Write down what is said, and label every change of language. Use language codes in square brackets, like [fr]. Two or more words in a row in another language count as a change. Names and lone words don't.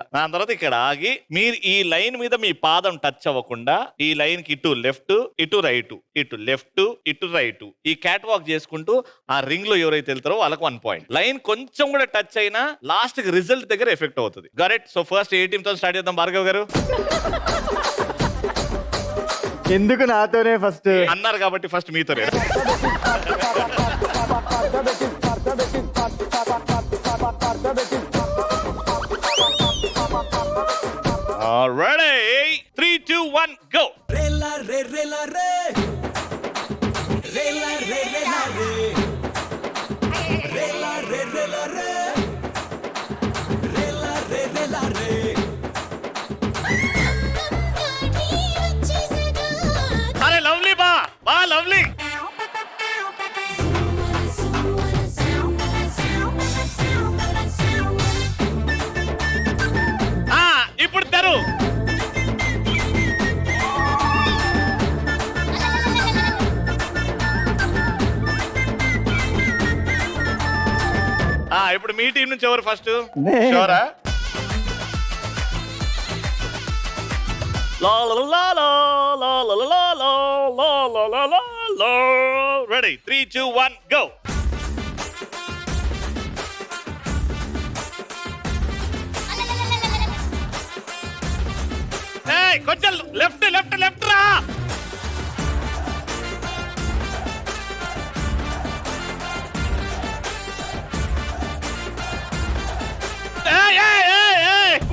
[te] దాని తర్వాత ఇక్కడ ఆగి మీరు ఈ లైన్ మీద మీ పాదం టచ్ అవ్వకుండా ఈ లైన్ కి ఇటు లెఫ్ట్, ఇటు రైట్, ఇటు లెఫ్ట్, ఇటు రైట్, ఈ [en] cat walk [te] చేసుకుంటూ ఆ రింగ్ లో ఎవరైతే వెళ్తారో వాళ్ళకి 1 పాయింట్. లైన్ కొంచెం కూడా టచ్ అయినా లాస్ట్ కి రిజల్ట్ దగ్గర ఎఫెక్ట్ అవుతుంది. కరెక్ట్. [en] so first A team [te] తో స్టార్ట్ చేద్దాం భార్గవ్ గారు? ఎందుకు నాతోనే ఫస్ట్ అన్నారు కాబట్టి ఫస్ట్ మీతోనే. [en] Ready? 3, 2, 1, go. [te] Rela re rela re. Rela re rela re. Rela re rela re. Rela re rela re. అరే లవ్లీ బా లవ్లీ. ఇప్పుడు తెరు. ఇప్పుడు మీ టీం నుంచి ఎవరు ఫస్ట్? షోరా? La la la la la la la la la la la la la la. [en] Ready? 3, 2, 1, go. [te] Hey, కొంచెం [en] left left left [te] రా. Hey hey hey hey.